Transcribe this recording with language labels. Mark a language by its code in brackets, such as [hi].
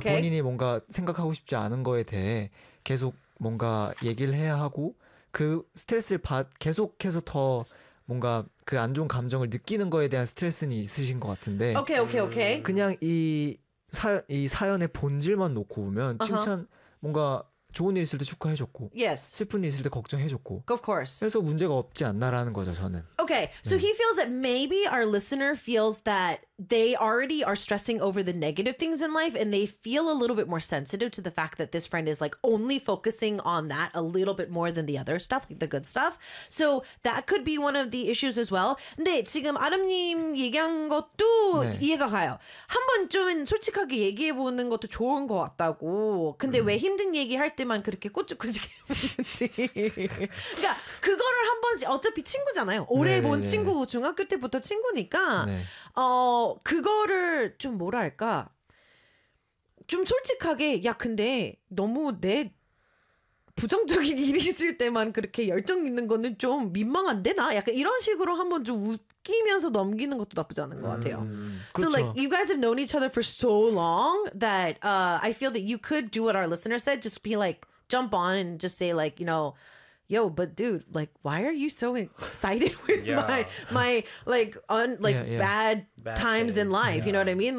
[ko] 그러니까 본인이 뭔가 생각하고 싶지 않은 거에 대해 계속 뭔가 얘기를 해야 하고 그 스트레스를 계속해서 더 뭔가 그 안 좋은 감정을 느끼는 거에 대한 스트레스는 있으신 것 같은데 [en] okay, okay, okay. [ko] 그냥 이 사연의 본질만 놓고 보면 칭찬 뭔가 좋은 일 있을 때 축하해줬고 [en] yes. [ko] 슬픈 일 있을 때 걱정해줬고 [en] of course. [ko] 그래서 문제가 없지 않나라는 거죠 저는 [en] Okay, so he feels that maybe our listener feels that they already are stressing over the negative things in life and they feel a little bit more sensitive to the fact that this friend is like only focusing on that a little bit more than the other stuff, like the good stuff. So that could be one of the issues as well. [ko] 근데 지금 아름님 얘기한 것도 네. 이해가 가요. 한번 좀 솔직하게 얘기해보는 것도 좋은 것 같다고. 근데 왜 힘든 얘기할 때만 그렇게 꼬치꼬치 해보는지. 그러니까 그거를 한번 어차피 친구잖아요. 오래 네, 본 네, 친구 네. 중학교 때부터 친구니까 네. 그거를 좀 뭐랄까 좀 솔직하게 야 근데 너무 내 부정적인 일이 있을 때만 그렇게 열정 있는 거는 좀 민망한데 나 약간 이런 식으로 한번 좀 웃기면서 넘기는 것도 나쁘지 않은 것 같아요 그렇죠. [en] So like you guys have known each other for so long that I feel that you could do what our listener said just be like jump on and just say like you know Yo, but dude, like, why are you so excited with yeah. my like, bad times in life? Yeah. You know what I mean?